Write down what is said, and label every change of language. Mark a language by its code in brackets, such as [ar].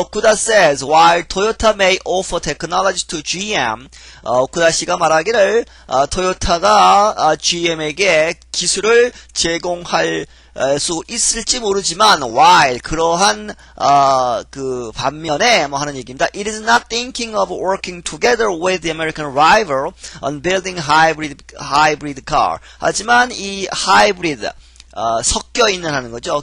[en] Okuda says while Toyota may offer technology to GM, [ko] 오쿠다 씨가 말하기를 토요타가 GM에게 기술을 제공할 수 있을지 모르지만 while 그러한 반면에 하는 얘기입니다. [en] It is not thinking of working together with the American rival on building hybrid car. [ko] 하지만 이 hybrid 섞여 있는 하는 거죠.